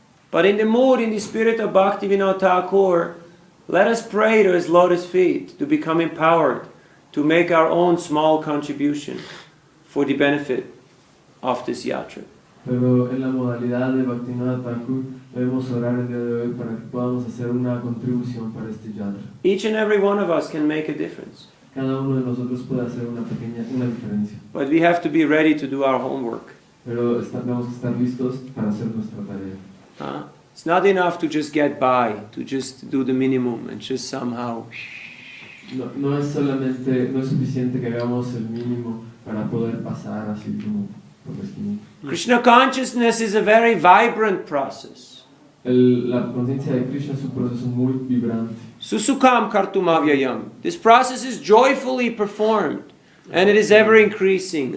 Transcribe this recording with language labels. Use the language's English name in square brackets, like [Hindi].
[English] But in the mood, in the spirit of Bhaktivinoda Thakur, let us pray to his lotus feet to become empowered, to make our own small contribution for the benefit of this yatra. [Spanish] Pero en la modalidad de Bhaktivinoda Thakur debemos orar el día de hoy para que podamos hacer una contribución para este yatra. [English] Each and every one of us can make a difference. [Spanish] Cada uno de nosotros puede hacer una diferencia. [English] But we have to be ready to do our homework. [Spanish] Pero tenemos que estar listos para hacer nuestra tarea. [English] It's not enough to just get by, to just do the minimum and just somehow. [Spanish] No es suficiente que hagamos el mínimo para poder pasar así como por la esquina. [English] Krishna consciousness is a very vibrant process. [Spanish] La conciencia de Krishna es un proceso muy vibrante. [Sanskrit] Susukam kartumavyayam. [English] This process is joyfully performed and it is ever increasing.